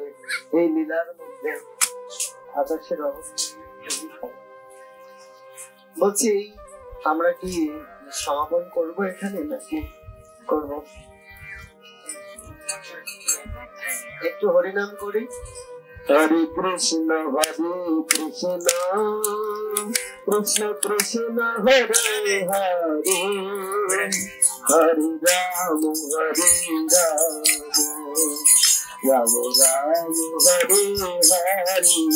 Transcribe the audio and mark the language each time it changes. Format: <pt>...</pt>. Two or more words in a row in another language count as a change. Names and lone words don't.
<bn>এই লীলার মধ্যে আকাশের অবস্থা বলছি, আমরা কি সমাপন করবো এখানে নাকি করবো? একটু হরিনাম করি। হরে কৃষ্ণ কৃষ্ণ কৃষ্ণ হরে হরে, হরে রাম রাম রাম হরে হরে।</bn>